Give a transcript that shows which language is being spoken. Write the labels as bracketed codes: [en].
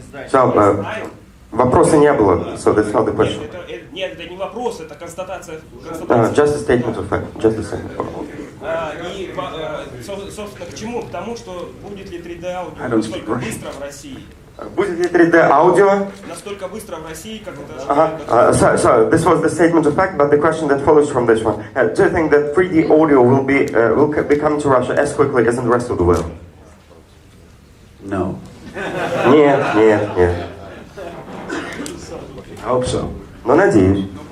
[en] So, [ru] вопроса не было, [en] so that's not the question. [ru] Нет, это не вопрос, это констатация. [en] Just a statement of fact. Just a statement of fact. [ru] И, собственно, к чему? К тому, что будет ли 3D аудио настолько быстро в России? Будет ли 3D аудио? Настолько быстро в России, как это... [en] So this was the statement of fact, but the question that follows from this one: do you think that 3D audio will be coming to Russia as quickly as in the rest of the world? No. [ru] Нет. [en] I hope so. [ru] Но надеюсь.